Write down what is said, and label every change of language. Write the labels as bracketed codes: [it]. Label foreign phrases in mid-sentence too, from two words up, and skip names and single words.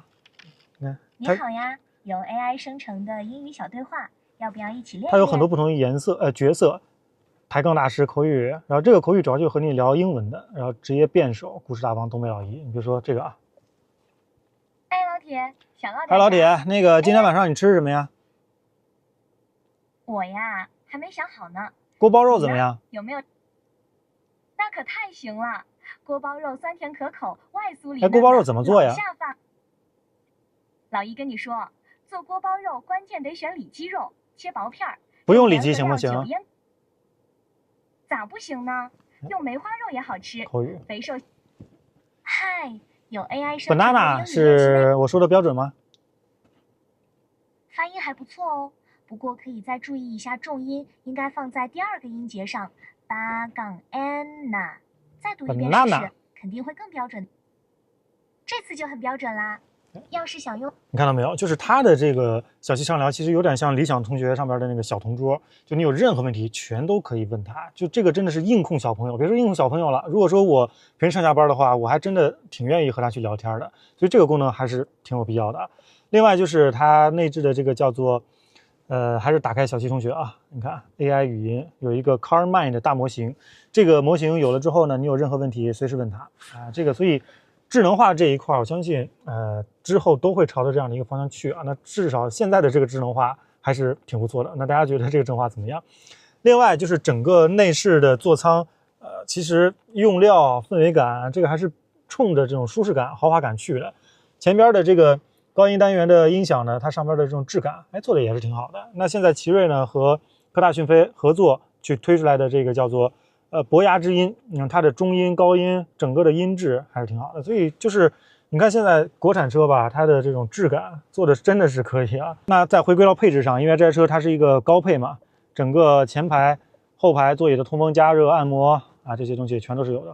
[zh] 你好呀，有 AI 生成的英語小對話，要不要一起練練？它有很多不同的顏色角色，抬槓大師口語，然後這個口語主要就和你聊英文的，然後職業辯手、故事大王、東北老姨。你比如說這個啊，哎，老鐵，小老鐵，嗨，老鐵，那個今天晚上你吃什麼呀？我呀，還沒想好呢。鍋包肉怎麼樣？有沒有？那可太行了，鍋包肉酸甜可口，外酥裡嫩。哎，鍋包肉怎麼做呀？下飯。老姨跟你說，做鍋包肉關鍵得選里脊肉，切薄片兒。不用里脊行不行？咋不行呢？用梅花肉也好吃。口語。肥瘦。嗨，有 AI 生成的英語。 banana 是我說的標準嗎？發音還不錯哦。不過可以再注意一下重音，應該放在第2個音節上 ，banana。再讀一遍試試，肯定會更標準。這次就很標準啦。要是想用，你看到沒有？就是它的这个小七畅聊，其實有點像理想同學上邊的那個小同桌，就你有任何問題全都可以問他。就這個真的是硬控小朋友，別說硬控小朋友了，如果說我平時上下班的話，我還真的挺願意和他去聊天的。所以這個功能還是挺有必要的。另外就是它內置的這個叫做，還是打開小七同學啊，你看 AI 語音有一個 CarMind 的大模型，這個模型有了之後呢，你有任何問題隨時問他啊，這個所以。智能化這一塊，我相信，之後都會朝着這樣的一個方向去啊。那至少現在的這個智能化還是挺不錯的。那大家覺得這個智能化怎麼樣？另外就是整個內飾的座艙，其實用料、氛圍感，這個還是衝着這種舒適感、豪華感去的。前邊的這個高音單元的音響呢，它上邊的這種質感，做的也是挺好的。那現在奇瑞呢和科大訊飛合作去推出來的這個叫做。博雅之音，它的中音、高音，整個的音質還是挺好的。所以就是你看現在國產車吧，它的這種質感做的真的是可以啊。那再回歸到配置上，因為這台車它是一個高配嘛，整個前排、後排座椅的通風、加熱、按摩啊，這些東西全都是有的。